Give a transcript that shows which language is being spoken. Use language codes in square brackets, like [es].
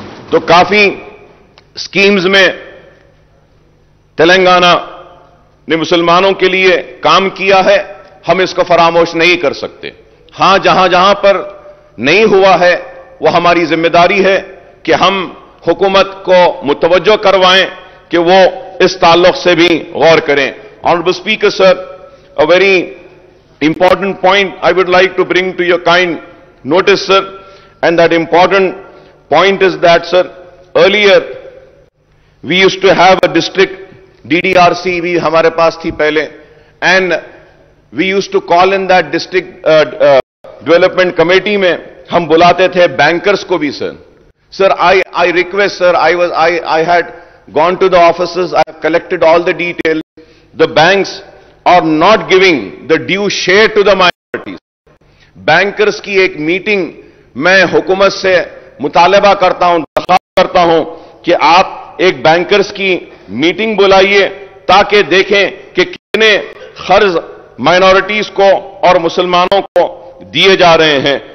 [hi] तो काफी स्कीम्स में तेलंगाना ने मुसलमानों के लिए काम किया है, हम इसको फरामोश नहीं कर सकते। हां, जहां जहां पर नहीं हुआ है वो हमारी जिम्मेदारी है कि हम हुकूमत को मुतवज्जो करवाएं कि वो इस ताल्लुक से भी गौर करें। [en] honourable speaker sir, a very important point I would like to bring to your kind notice, sir, and that important point is that, sir, earlier we used to have a district [hi] DDRC भी हमारे पास थी पहले, [en] and we used to call in that district development committee [hi] में हम बुलाते थे bankers को भी। [en] Sir, I request, sir, I had gone to the offices, I have collected all the details. The banks are not giving the due share to the minorities. [hi] Bankers की एक meeting मैं हुकूमत से मुतालबा करता हूं, दरख्वास्त करता हूं कि आप एक बैंकर्स की मीटिंग बुलाइए ताकि देखें कि कितने खर्च माइनॉरिटीज को और मुसलमानों को दिए जा रहे हैं।